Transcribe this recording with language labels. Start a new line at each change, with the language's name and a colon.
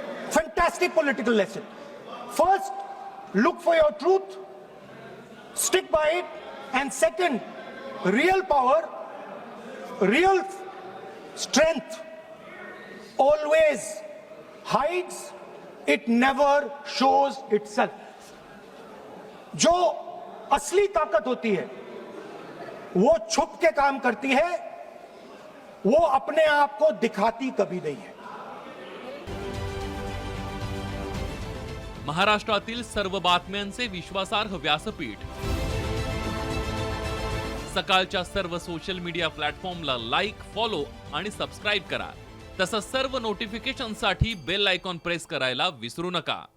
English: Fantastic political lesson. First, look for your truth, stick by it, and second, real power, real strength always hides, it never shows itself.
Hindi: जो असली ताकत होती है वो छुप के काम करती है, वो अपने आप को दिखाती कभी नहीं है.
Marathi: महाराष्ट्रातील सर्व बातम्यांचे विश्वासार्ह व्यासपीठ सकाळच्या सर्व सोशल मीडिया प्लॅटफॉर्मला लाईक, फॉलो आणि सबस्क्राईब करा. तसंच सर्व नोटिफिकेशनसाठी बेल आयकॉन प्रेस करायला विसरू नका.